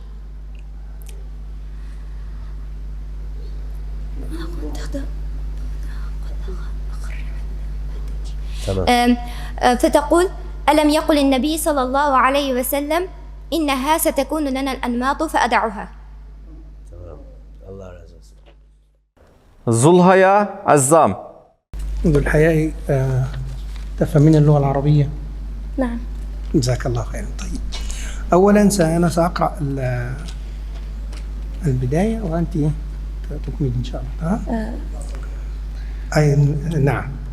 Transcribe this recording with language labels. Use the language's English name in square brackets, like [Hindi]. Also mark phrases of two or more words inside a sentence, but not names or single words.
[Arabic] فتقول ألم يقل النبي صلى الله عليه وسلم إنها ستكون لنا الأنماط فأدعها. [Turkish] الله razı olsun. [Arabic] Zulhaya Azzam. ذو الحياء تفهمين اللغة العربية؟ نعم. جزاك الله خيرا. طيب أولا أنا سأقرأ البداية وأنت تكمل إن شاء الله. أي نعم.